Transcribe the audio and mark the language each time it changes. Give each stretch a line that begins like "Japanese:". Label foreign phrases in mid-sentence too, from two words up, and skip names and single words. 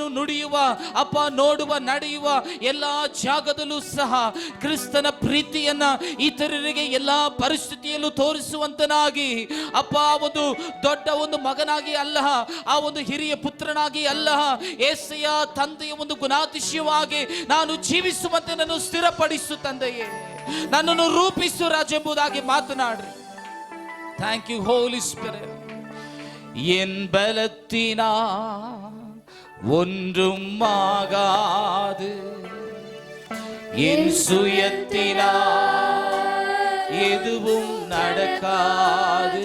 Kannada: ನುಡಿಯುವ ಅಪ್ಪ ನೋಡುವ ನಡೆಯುವ ಎಲ್ಲ ಜಾಗದಲ್ಲೂ ಸಹ ಕ್ರಿಸ್ತನ ಪ್ರೀತಿಯನ್ನ ಇತರರಿಗೆ ಎಲ್ಲ ಪರಿಸ್ಥಿತಿಯಲ್ಲೂ ತೋರಿಸುವಂತನಾಗಿ ಅಪ್ಪ ಒಂದು ದೊಡ್ಡ ಒಂದು ಮಗನಾಗಿ ಅಲ್ಲ, ಆ ಒಂದು ಹಿರಿಯ ಪುತ್ರನಾಗಿ ಅಲ್ಲ, ಏಸಯ್ಯ ತಂದೆಯ ಒಂದು ಗುಣಾತಿಶಯವಾಗಿ ನಾನು ಜೀವಿಸುವಂತೆ ನಾನು ಸ್ಥಿರಪಡಿಸು ತಂದೆಯೇ, ನನ್ನನ್ನು ರೂಪಿಸು ರಾಜ ಎಂಬುದಾಗಿ ಮಾತನಾಡ್ರಿ.
English: Thank you Holy Spirit.
Tamil: என் பலத்தினா ஒன்றும் ஆகாது, என் சுயத்தினா எதுவும் நடக்காது.